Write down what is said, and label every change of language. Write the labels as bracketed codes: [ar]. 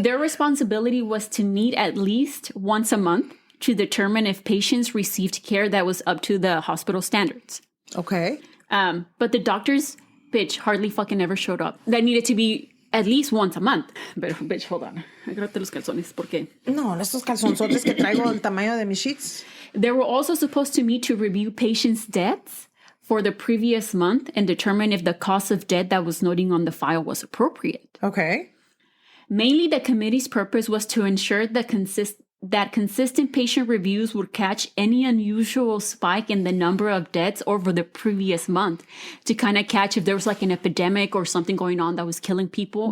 [en] Their responsibility was to meet at least once a month to determine if patients received care that was up to the hospital standards. Okay. But the doctors, hardly fucking ever showed up. That needed to be at least once a month. But, hold on. [es] Agárrate los calzones. ¿Por qué? No, estos calzonzotes que traigo el tamaño de mis sheets. [en] They were also supposed to meet to review patients' deaths for the previous month and determine if the cause of death that was noting on the file was appropriate. Okay. Mainly, the committee's purpose was to ensure that consistent patient reviews would catch any unusual spike in the number of deaths over the previous month to kind of catch if there was like an epidemic or something going on that was killing people.